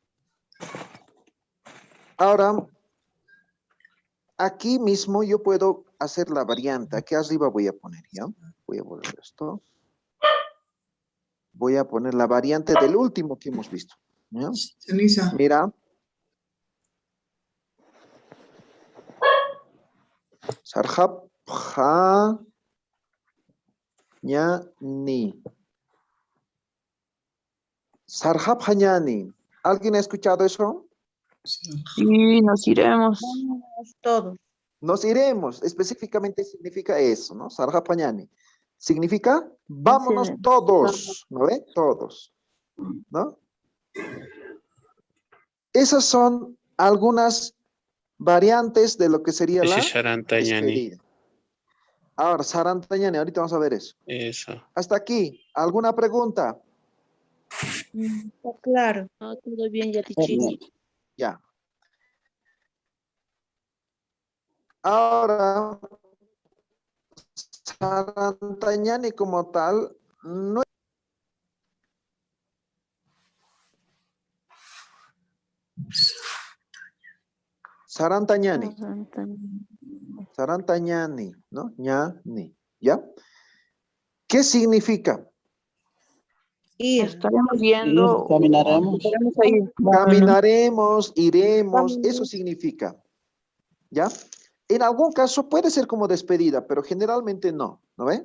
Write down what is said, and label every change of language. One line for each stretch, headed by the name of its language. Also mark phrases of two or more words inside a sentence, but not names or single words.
Spanish: Ahora, aquí mismo yo puedo hacer la variante. Aquí arriba voy a poner, ¿ya? Voy a volver esto. Voy a poner la variante del último que hemos visto. ¿Ya? Ceniza. Mira.
Aymara: Sarjabha ñani. Sarjabha ñani.
Spanish: ¿Alguien ha escuchado eso? Sí, nos iremos. Vamos todos. Nos iremos. Específicamente significa eso, ¿no?
Aymara: Sarjabha ñani.
Spanish: Significa vámonos todos. ¿No ve? Todos. ¿No? Esas son algunas variantes de lo que sería Ese la es Sarantañani. despedida. Ahora, Sarantañani, ahorita vamos a ver eso. Eso. Hasta aquí, ¿alguna pregunta? Está claro. No, todo bien, ya te Ya. Ahora, Sarantañani como tal, no. Sarantañani. Sarantañani, ¿no? Ñani, ¿ya? ¿Qué significa? Ir. Estaremos yendo. Caminaremos. Estaremos ahí. Caminaremos, iremos, eso significa, ¿ya? En algún caso puede ser como despedida, pero generalmente no, ¿no ve?